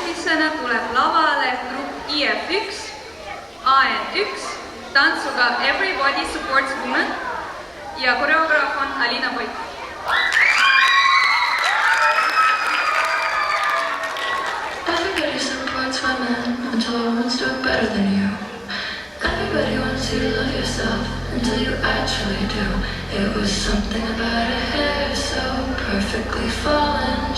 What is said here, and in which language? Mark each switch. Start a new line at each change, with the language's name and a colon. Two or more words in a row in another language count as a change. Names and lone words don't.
Estonian: järgmisena tuleb lavale grupp IF1, AN1 tantsuga Everybody Supports Women ja koreograaf on Alina Boiko.
English: Everybody supports women until a woman's doing better than you. Everybody wants you to love yourself until you actually do. It was something about her hair so perfectly fallen.